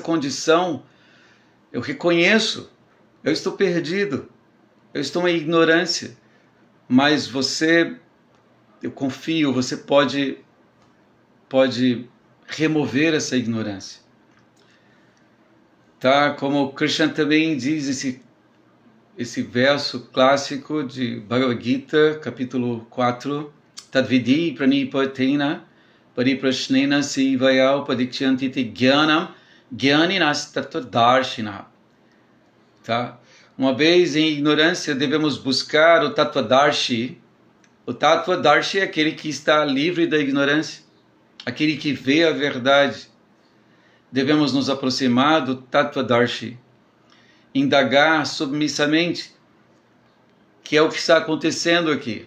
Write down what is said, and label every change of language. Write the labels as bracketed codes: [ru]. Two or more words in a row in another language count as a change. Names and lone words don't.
[pt] Nessa condição Eu reconheço, eu estou perdido, eu estou em ignorância, mas você, eu confio, você pode remover essa ignorância. Tá? Como Krishna também diz esse verso clássico de Bhagavad Gita, capítulo 4, [sa] Tadvidi pranipatena pariprashnena sivaya upadikshyanti te jnanam jnaninas tattvadarshina. [pt] Tá? Uma vez em ignorância, devemos buscar o Tattvadarshi. O Tattvadarshi é aquele que está livre da ignorância, aquele que vê a verdade. Devemos nos aproximar do Tattvadarshi, indagar submissamente, que é o que está acontecendo aqui.